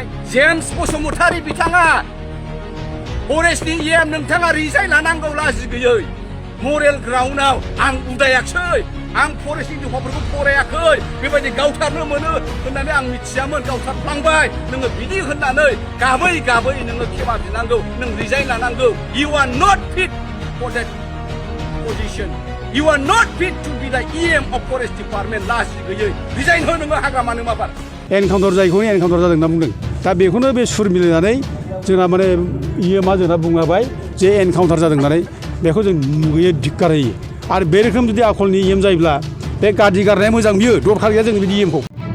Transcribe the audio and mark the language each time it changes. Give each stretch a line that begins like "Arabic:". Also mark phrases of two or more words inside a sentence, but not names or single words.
Bodo: जेम्स बसुमतारी बिथाङा फरेस्टनि इएम नोंथाङा रिजाइन लानांगौ लाजि गैयै। मरेल ग्राउन्डआव आं उदायाखै, आं फरेस्टनि दफाफोरखौ फरायाखै, बेबायदि गावथारनो मोनो होननानै आं मिथियामोन, गावथारफ्लांबाय। नोङो बिदि होननानै गाबै गाबै नोङो खेमा बिनांगौ, नों रिजाइन लानांगौ।
English: you are not fit for that position. You are not fit to be the EM of Forest Department.
Bodo: लाजि गैयै रिजाइन हो नोङो हाग्रामानो माबार। एनकाउन्टार जायखौ एनकाउन्टार जादों होनना बुंदों। दा बेखौनो बे सुर मिलायनानै जोंना इएमआ जोंना बुंबाय जे एनकाउन्टार जादों होननानै, बेखौ जों नुयो धिक्कार होयो। आरो बे रोखोम जुदि आखलनि इएम जायोब्ला बे गाज्रि गारनाया मोजां, बियो दरखार गैया जों बिदि इएमखौ।